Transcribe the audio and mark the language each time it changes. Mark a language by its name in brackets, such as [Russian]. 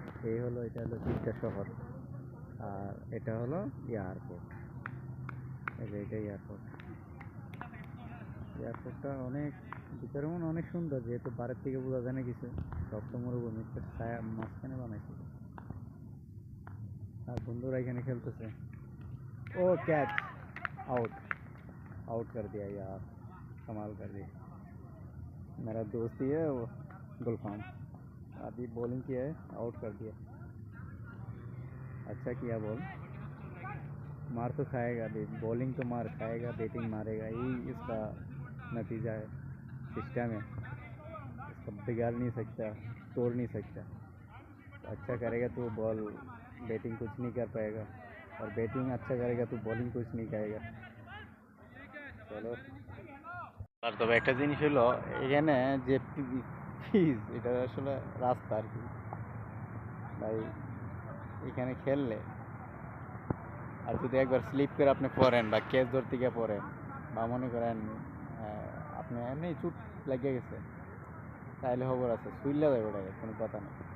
[Bangla] এই হলো, এটা হলো জিদ্দা শহর, আর এটা হলো এয়ারপোর্ট। এই যে এটা এয়ারপোর্ট, এয়ারপোর্টটা অনেক ভিতরে মনে অনেক সুন্দর, যেহেতু বাইরের থেকে বোঝা যায় না কিছু, সব তো মরুভূমি, ছায়া মাঝখানে বানাইছে। আর বন্ধুরা এখানে খেলতেছে। [Hindi] ও कैच आउट, आउट कर दिया यार, कमाल कर दिया। मेरा दोस्त ही है वो गुलफाम, अभी बॉलिंग किया है, आउट कर दिया। अच्छा किया बॉल, मार तो खाएगा अभी, बॉलिंग तो मार खाएगा, बैटिंग मारेगा, यही इसका नतीजा है, सिस्टम है, इसका बिगाड़ नहीं सकता, तोड़ नहीं सकता। अच्छा करेगा तो बॉल बैटिंग कुछ नहीं कर पाएगा, और बैटिंग अच्छा करेगा तो बॉलिंग कुछ नहीं करेगा। [Bangla] চলো। আর তবে একটা জিনিস হলো, এখানে যে ফিজ, এটা আসলে রাস্তা আর কি ভাই। এখানে খেললে আর যদি একবার স্লিপ করে আপনি পড়েন, বা ক্যাচ ধরতে গিয়ে পড়েন, বা মনে করেন আপনি এমনি চুট লাগিয়ে গেছে, তাহলে খবর আছে, শুইলে যাবে, ওটা কোনো কথা নেই।